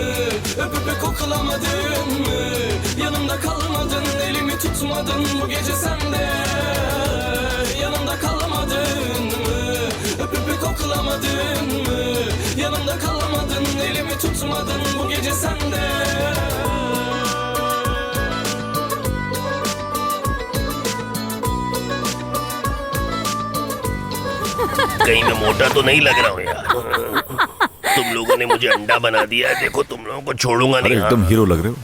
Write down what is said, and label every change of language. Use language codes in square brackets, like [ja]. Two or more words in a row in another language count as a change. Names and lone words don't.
[tr] Öpüp öpüp koklamadın mı? Yanımda kalmadın, elimi tutmadın bu gece sende. Yanımda kalmadın mı? Öpüp öpüp koklamadın mı? Yanımda kalmadın, elimi tutmadın bu gece sende. [hi] कहीं मैं मोटा तो नहीं लग रहा हूँ यार। तुम लोगों ने मुझे अंडा बना दिया है, देखो तुम लोगों को छोड़ूंगा नहीं। एकदम हीरो लग रहे हो।